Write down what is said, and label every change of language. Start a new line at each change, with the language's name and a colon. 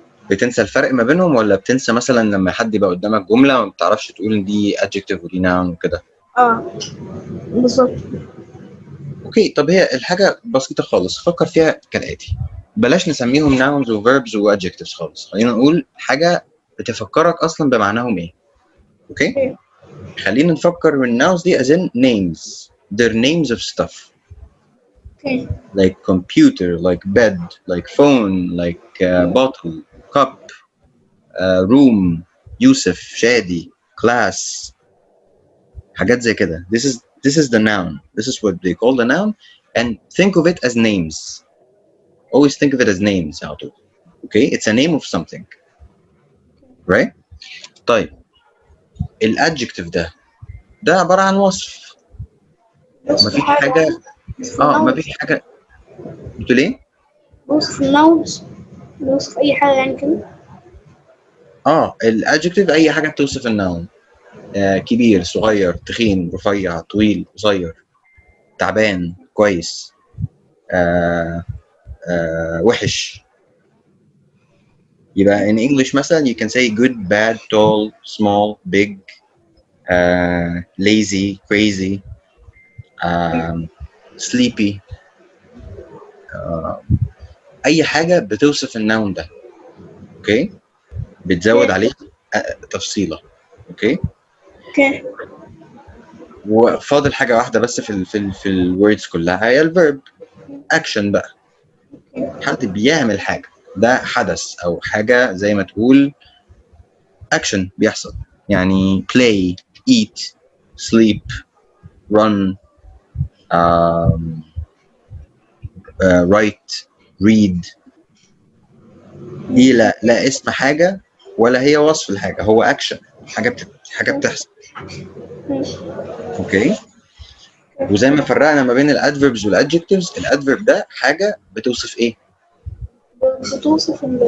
Arabic: بتنسى الفرق ما بينهم، ولا بتنسى مثلا لما حد يبقى قدامك جملة ما بتعرفش تقول ان دي adjective ودي noun وكده؟ بالظبط. اوكي، طب هي الحاجة بسيطة خالص، فكر فيها كالآتي. بلاش نسميهم nouns و verbs و adjectives خالص، خلينا نقول حاجة بتفكرك أصلا بمعناهم إيه. اوكي، اوكي. خلينا نفكر من nouns دي
English: as in names. They're names of stuff
Arabic: اوكي.
English: like computer, like bed, like phone, like bottle, cup, room, Yusuf, Shady, class،
Arabic: حاجات زي كده.
English: This is the noun. This is what they call the noun, and think of it as names. Always think of it as names out of. Okay, it's a name of something, right?
Arabic: طيب الادجكتيف ده عبارة عن وصف. بص في مفيش حاجة حاجة. يعني، بص في النوز. مفيش حاجة. بتقول ايه؟ بص في النوز، بص في أي حاجة يعني كده. الادجكتيف اي حاجة بتوصف النون. كبير، صغير، تخين، رفيع، طويل، قصير، تعبان، كويس، آه وحش.
English: يبقى in English مثلا you can say good, bad, tall, small, big, lazy, crazy, sleepy.
Arabic: اي حاجه بتوصف النون ده. اوكي، بتزود اوكي. عليه تفصيله. اوكي، اوكي. وفاضل حاجه واحده بس في الوردز كلها، هي الفيرب. اكشن بقى، حد بيعمل حاجه، ده حدث او حاجه زي ما تقول اكشن بيحصل.
English: يعني play, eat, sleep, run, um, write, read.
Arabic: دي لا اسم حاجة ولا هي وصف الحاجة، هو اكشن، حاجة بتحصل. اوكي، وزي ما فرقنا ما بين الادفيربز والادجكتيفز، الادفيرب ده حاجة بتوصف ايه؟ بتوصف